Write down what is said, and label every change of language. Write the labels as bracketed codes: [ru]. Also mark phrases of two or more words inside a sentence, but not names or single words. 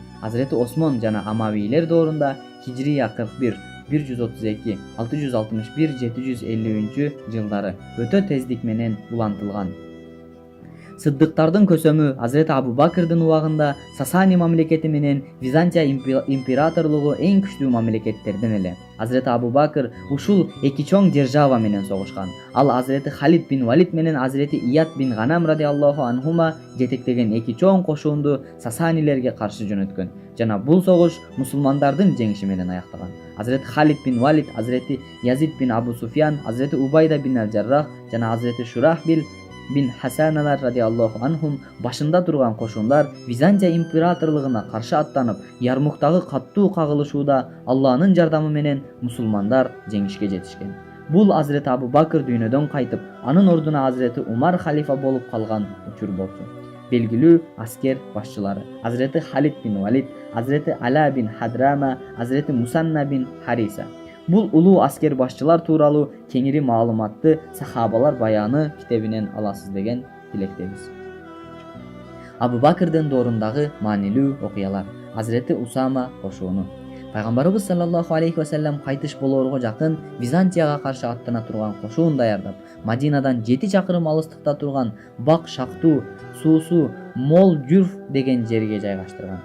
[ky] Hazreti Осмон жана Амавийлер доорунда Хижрия 41, 132, 661, 750 жылдары өтө тездик менен улантылган. Сыддыктардын көсөмү Hazreti Abu Bakrдын убагында Сасани мамлекети менен Византия императорлугу эң күчтүү мамлекеттерден эле. Hazreti Abu Bakr ушул эки чоң держава менен согушкан. Ал Hazreti Халид bin Валид менен Hazreti Iyad bin Ghanam [ar] رضي الله عنهما [ky] жетектеген эки чоң кошуунду Сасанилерге каршы жөнөткөн. Жана бул согуш мусулмандардын жеңиши менен аяктаган. Hazreti Халид bin Валид, Hazreti Yazid bin Abu Sufyan, Hazreti Ubayda bin al-Jarrah жана Hazreti Şurahbil bin Hasaналар [ar] رضي الله عنهم [ky] башында турган кошундар Византия императорлугуна каршы аттанып, Ярмуктагы каттуу кагылышууда Алланын жардамы менен мусулмандар жеңишке жетишкен. Бул Hazreti Abu Bakr дүйнөдөн кайтып, анын ордуна Hazreti Умар халифа болуп калган учур болчу. Белгилүү аскер башчылары: Hazreti Халид bin Валид, Hazreti Ала bin Хадрама, Hazreti Мусанна bin Хариса. Бул улуу аскер башчылар тууралуу кеңири маалыматты Сахабалар баяны китебинен аласыз деген тилектебиз. Абу Бакрдын доорундагы маанилүү окуялар. Азирети Усама кошууну. Пайгамбарыбыз [ar] صلى الله عليه وسلم [ky] кайтыш болоорго жакын Византияга каршы аттана турган кошуун даярдап, Мадинадан 7 чакырым алыстыкта турган Бак Шактуу суусу Мол Жүрф деген жерге жайгаштырган.